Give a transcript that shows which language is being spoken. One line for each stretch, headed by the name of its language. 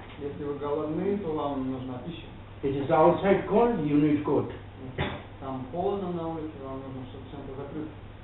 Russian: Если вы голодны, то вам нужна пища.
English: It is outside cold, you need coat.
Russian: Там холодно на улице, вам нужно чтобы чем-то закрыться.